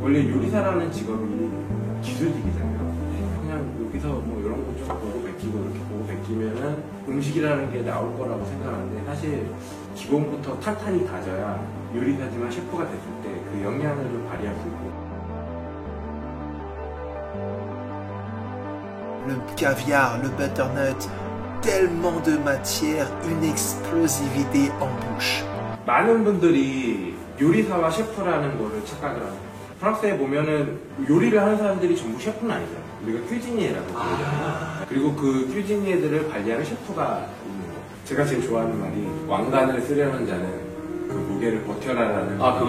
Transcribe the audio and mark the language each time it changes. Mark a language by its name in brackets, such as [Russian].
[Korean] 원래 요리사라는 직업이 기술직이잖아요. 그냥 여기서 뭐 이런 거 좀 보고 베끼고 이렇게 보고 베끼면은 음식이라는 게 나올 거라고 생각하는데 사실 기본부터 탄탄히 다져야 요리사지만 셰프가 됐을 때 그 역량을 좀 발휘할 수 있고. [French] Le caviar, le butternut, tellement de matière, une explosivité en bouche. [Korean] 많은 분들이 요리사와 셰프라는 거를 착각을 합니다. 프랑스에 보면은 요리를 하는 사람들이 전부 셰프는 아니잖아요. 우리가 큐지니에라고 부르잖아요. 그리고 그 큐지니에들을 관리하는 셰프가 있는 거. 제가 제일 좋아하는 말이 왕관을 쓰려는 자는 그 무게를 버텨라라는.